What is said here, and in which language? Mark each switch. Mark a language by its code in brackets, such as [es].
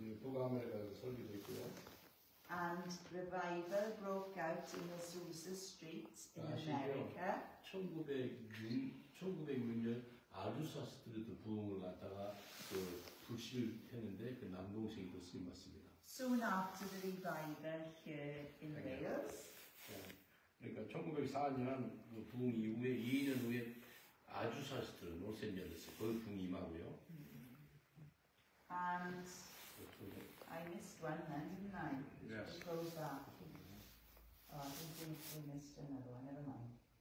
[ko] 북아메리카에서 설교도 있고요. [en] and revival broke out in Azusa Street in America. [ko] 1906년 아주사 스트리트 부흥을 갖다가 그 불씨를 했는데 그 남동생이 또 쓰임 받습니다. [en] Soon after the revival here in Wales, [ko] 그러니까 1904년 그 부흥 이후에 2년 후에 아주사 스트리트 로스앤젤레스 거기 부흥 임하고요. [en] and I missed one then, didn't I? Yes. It goes back. Oh, I think we missed another one, never mind.